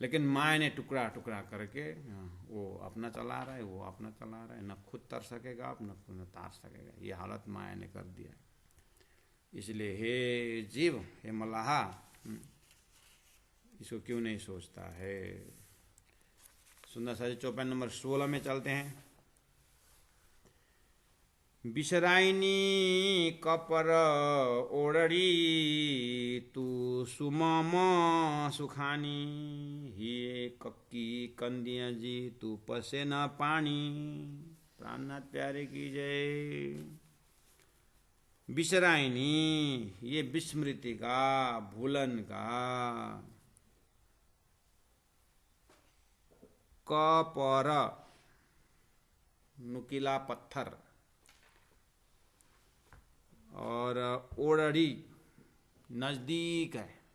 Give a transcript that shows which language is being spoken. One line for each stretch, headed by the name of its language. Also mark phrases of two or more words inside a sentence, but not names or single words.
Hindi: लेकिन माया ने टुकड़ा टुकड़ा करके वो अपना चला रहा है, वो अपना चला रहा है, न खुद तर सकेगा न तार सकेगा। ये हालत माया ने कर दिया है। इसलिए हे जीव, हे मल्लाहा, इसको क्यों नहीं सोचता है। सुंदर सा चौपाई नंबर 16 में चलते हैं।
Sindhi: बिसराइनी कपर ओडड़ी तू सुमम सुखानी, हिए कक्की कंदिया जी तू पसे न पानी।
Hindi: प्राणनाथ प्यारे की जय। बिसराइनी, ये विस्मृति का, भूलन का। कपर, नुकीला पत्थर, और ओड़ड़ी नजदीक है।